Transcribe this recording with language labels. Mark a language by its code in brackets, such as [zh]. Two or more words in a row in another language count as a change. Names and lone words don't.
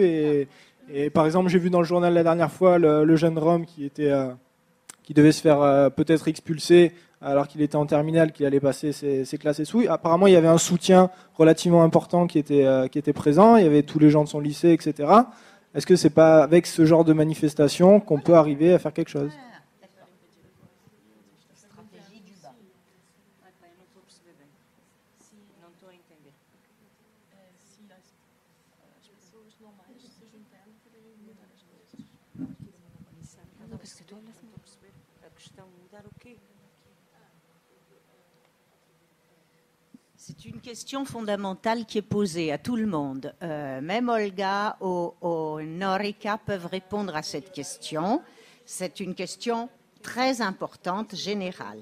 [fr] Et par exemple, j'ai vu dans le journal la dernière fois le jeune Rome qui devait se faire peut-être expulser alors qu'il était en terminale, qu'il allait passer ses classes et tout. Apparemment, il y avait un soutien relativement important qui était présent. Il y avait tous les gens de son lycée, etc. Est-ce que c'est pas avec ce genre de manifestation qu'on peut arriver à faire quelque chose? Stratégie du bas. [pt] Eu não estou a perceber bem. Não estou a entender. Si as pessoas normais se juntarem para mudar as coisas. Não estou a perceber. A questão, mudar o quê? [fr] C'est une question fondamentale qui est posée à tout le monde. Même Olga ou Norika peuvent répondre à cette question. C'est une question très importante, générale.